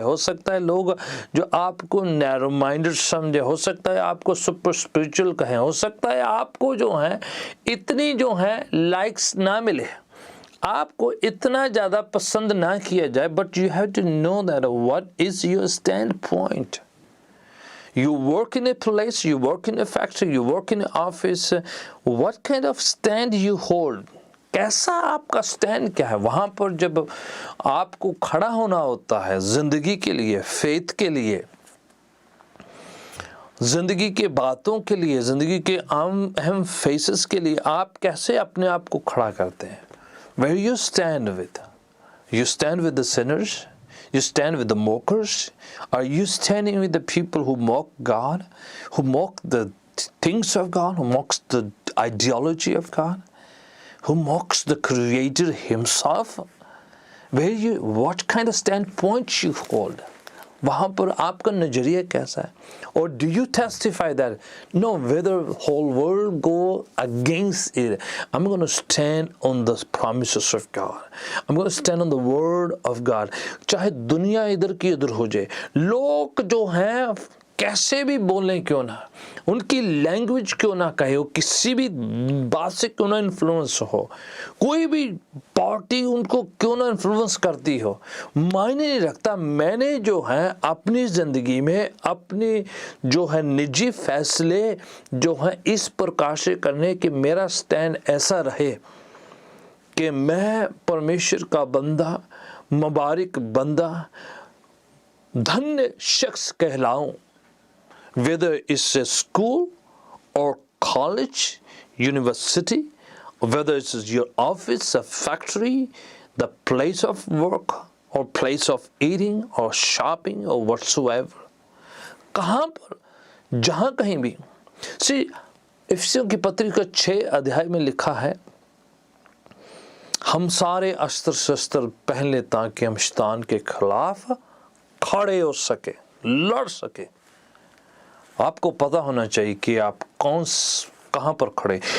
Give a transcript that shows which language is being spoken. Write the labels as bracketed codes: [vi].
[hi] हो सकता है लोग जो आपको नैरो माइंडेड समझे, हो सकता है आपको सुपर स्पिरिचुअल कहें, हो सकता है आपको जो है इतनी जो है लाइक्स ना मिले, आपको इतना ज़्यादा पसंद ना किया जाए, [en] But you have to know that what is your stand point. You work in a place, you work in a factory, you work in an office. What kind of stand you hold? [hi] कैसा आपका stand क्या है। वहाँ पर जब आपको खड़ा होना होता है ज़िंदगी के लिए, फेथ के लिए, ज़िंदगी के बातों के लिए, ज़िंदगी के आम अहम फेसेस के लिए, आप कैसे अपने आप को खड़ा करते हैं। [en] Where you stand with? You stand with the sinners? You stand with the mockers? Are you standing with the people who mock God, who mock the things of God, who mocks the ideology of God, who mocks the Creator Himself? What kind of standpoint you hold? [hi] वहाँ पर आपका नज़रिया कैसा है? और [en] Do you testify that no whether whole world go against it, I am gonna stand on the promises of God, I am gonna stand on the word of God. [hi] चाहे दुनिया इधर की उधर हो जाए, लोग जो हैं कैसे भी बोलें क्यों ना, उनकी लैंग्वेज क्यों ना कहे हो, किसी भी बात से क्यों ना इन्फ्लुएंस हो, कोई भी पार्टी उनको क्यों ना इन्फ्लुएंस करती हो, मायने नहीं रखता। मैंने जो है अपनी ज़िंदगी में अपने जो है निजी फैसले जो है इस प्रकार से करने कि मेरा स्टैंड ऐसा रहे कि मैं परमेश्वर का बंदा, मुबारक बंदा, धन्य शख्स कहलाऊं। [en] Whether it's a school or college, university, whether it's your office, a factory, the place of work or place of eating or shopping or whatsoever, [hi] कहाँ पर, जहाँ कहीं भी। See, इफिसियों की पत्री का 6 अध्याय में लिखा है, हम सारे अस्त्र शस्त्र पहन ले ताकि हम शैतान के खिलाफ खड़े हो सके, लड़ सके। आपको पता होना चाहिए कि आप कहाँ पर खड़े।